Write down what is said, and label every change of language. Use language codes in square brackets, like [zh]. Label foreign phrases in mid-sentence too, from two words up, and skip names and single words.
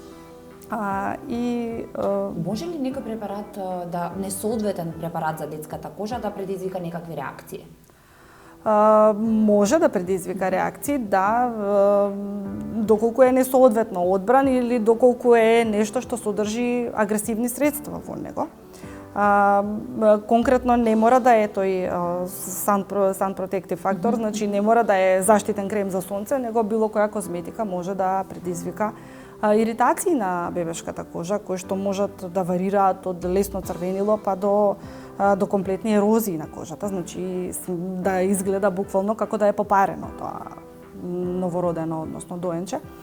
[mk] Може ли некој препарат несоодветен препарат за детската кожа да предизвика некакви реакции? Може да предизвика реакции, да, доколку е несоодветно одбран или доколку е нешто што содржи агресивни средства во него. Конкретно не мора да е тој [en] sun protective factor, [mk] значи не мора да е заштитен крем за сонце, него било која козметика може да предизвика иритации на бебешката кожа, кои што можат да варираат од лесно црвенило па до комплетни ерозии на кожата, значи да изгледа буквално како да е попарено тоа новородено, односно доенче.